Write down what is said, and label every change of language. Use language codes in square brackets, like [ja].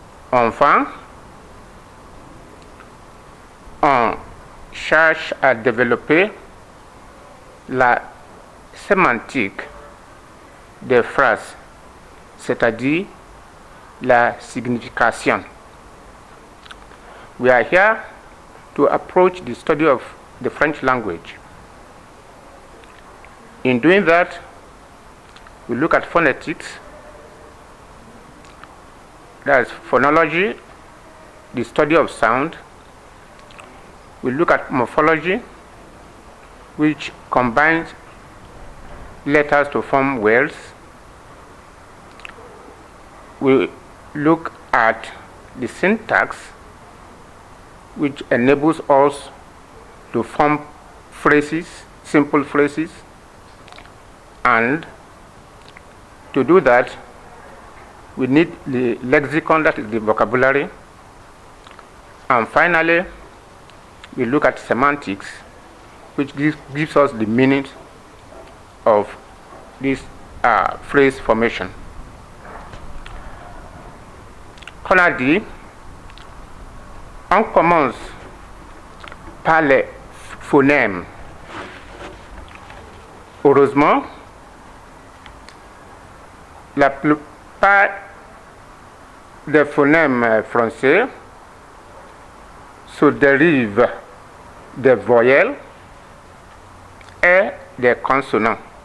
[fr] Enfin, on cherche à développer la sémantique des phrases, c'est-à-dire la signification. [en] We are here to approach the study of the French language. In doing that, we look at phonetics, that is phonology, the study of sound. We look at morphology, which combines letters to form words. We look at the syntax, which enables us to form phrases, simple phrases, and to do that we need the lexicon, that is the vocabulary, and finally we look at semantics, which gives us the meaning of this phrase formation. [fr] On a dit, on commence par les phonèmes. Heureusement, la plupart des phonèmes français se dérivent des voyelles et des consonants.